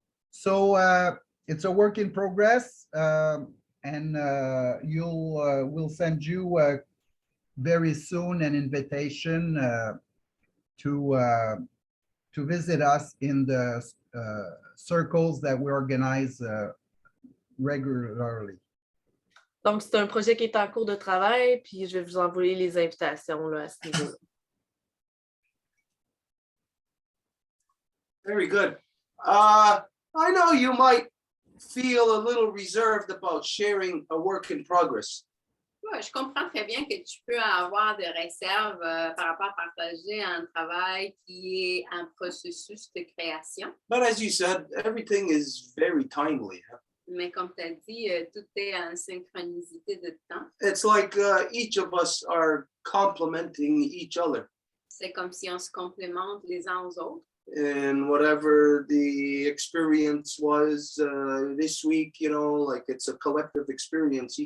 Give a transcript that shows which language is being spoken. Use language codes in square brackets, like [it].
[en] So it's a work in progress, and we'll send you very soon an invitation to visit us in the circles that we organize regularly. [fr] Donc, c'est un projet qui est en cours de travail, puis je vais vous envoyer les invitations là, à ce niveau-là. [en] Very good. I know you might feel a little reserved about sharing a work in progress. [fr] Ouais, je comprends très bien que tu peux avoir des réserves par rapport à partager un travail qui est un processus de création. [en] But as you said, everything is very timely. [fr] Mais comme tu as dit, tout est en synchronicité de temps. [en] It's like each of us are complementing each other. [fr] C'est comme si on se complémente les uns aux autres. [en] And whatever the experience was this week, you know, like it's a collective experience.